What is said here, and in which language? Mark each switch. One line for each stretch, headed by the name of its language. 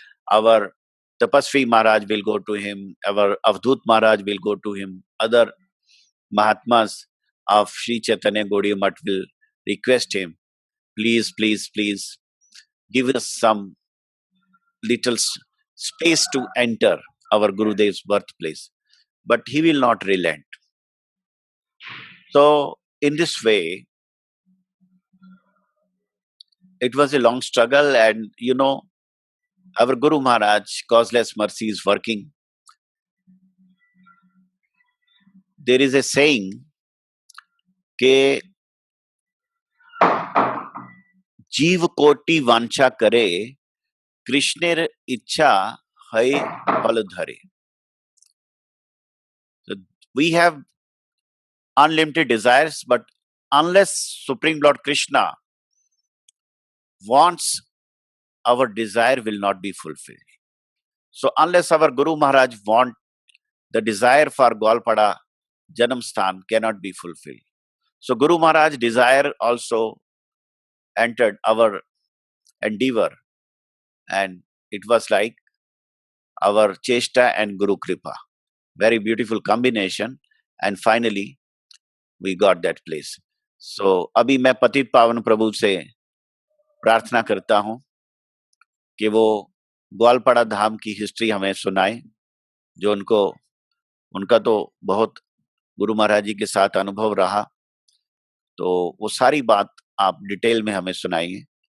English: Our Tapasvi Maharaj will go to him, our Avdut Maharaj will go to him, other Mahatmas of Sri Chaitanya Gaudiya Math will request him, please, please, please, give us some little space to enter our Gurudev's birthplace. But he will not relent. So in this way, it was a long struggle, and our Guru Maharaj, causeless mercy, is working. There is a saying
Bangla: कि जीव कोटि वांछा करे, कृष्णेर इच्छा है फल धरे.
English: So we have unlimited desires, but unless Supreme Lord Krishna wants, our desire will not be fulfilled. So unless our Guru Maharaj want, the desire for Gwalpada Janam Sthan cannot be fulfilled. So Guru Maharaj desire also entered our endeavor, and it was like our Cheshta and Guru Kripa. Very beautiful combination, and finally we got that place.
Hindi: अभी मैं पतित पावन प्रभु से प्रार्थना करता हूं कि वो ग्वालपाड़ा धाम की हिस्ट्री हमें सुनाए, जो उनका तो बहुत गुरु महाराज जी के साथ अनुभव रहा, तो वो सारी बात आप डिटेल में हमें सुनाइए।